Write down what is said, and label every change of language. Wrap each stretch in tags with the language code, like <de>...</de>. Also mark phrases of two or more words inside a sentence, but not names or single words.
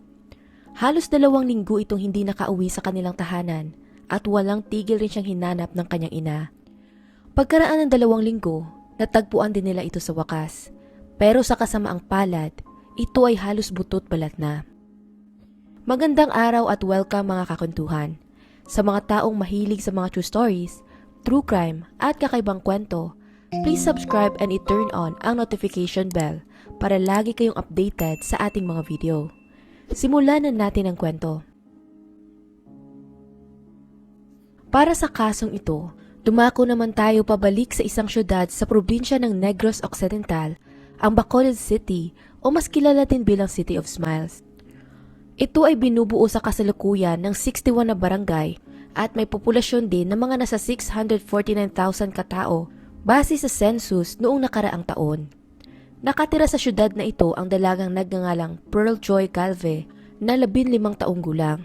<tl>Halos 2 linggo itong hindi nakauwi sa kanilang tahanan at walang tigil rin siyang hinanap ng kanyang ina. Pagkaraan ng 2 linggo, natagpuan din nila ito sa wakas. Pero sa kasamaang palad, ito ay halos butot balat na. Magandang araw at welcome mga kakuntuhan. Sa mga taong mahilig sa mga</tl> <en>true stories, true crime</en> <tl>at kakaibang kwento,</tl> <en>please subscribe and</en> <tl>i-turn on ang</tl> <en>notification bell</en> <tl>para lagi kayong updated sa ating mga video. Simulan na natin ang kwento. Para sa kasong ito, dumako naman tayo pabalik sa isang syudad sa probinsya ng Negros Occidental, ang Bacolod City o mas kilala din bilang City of Smiles. Ito ay binubuo sa kasalukuyan ng 61 na barangay at may populasyon din ng mga nasa 649,000 katao base sa census noong nakaraang taon. Nakatira sa syudad na ito ang dalagang nagngangalang Pearl Joy Galve na 15 taong gulang.</tl>